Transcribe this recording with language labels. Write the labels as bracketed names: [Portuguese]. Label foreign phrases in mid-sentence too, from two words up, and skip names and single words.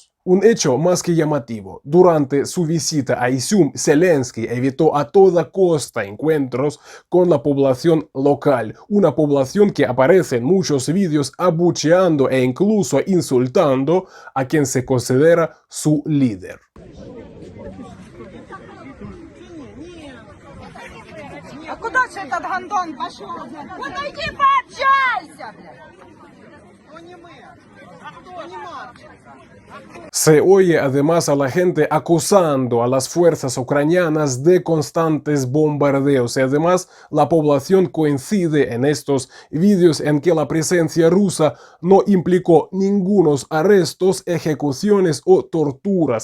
[Spanish] Un hecho más que llamativo: durante su visita a Izium, Zelensky evitó a toda costa encuentros con la población local, una población que aparece en muchos vídeos abucheando e incluso insultando a quien se considera su líder. [Russian] А куда же этот гондон пошел? Подойди, пообщайся, блядь! [Spanish] Se oye además a la gente acusando a las fuerzas ucranianas de constantes bombardeos, y además la población coincide en estos vídeos en que la presencia rusa no implicó ningunos arrestos, ejecuciones o torturas.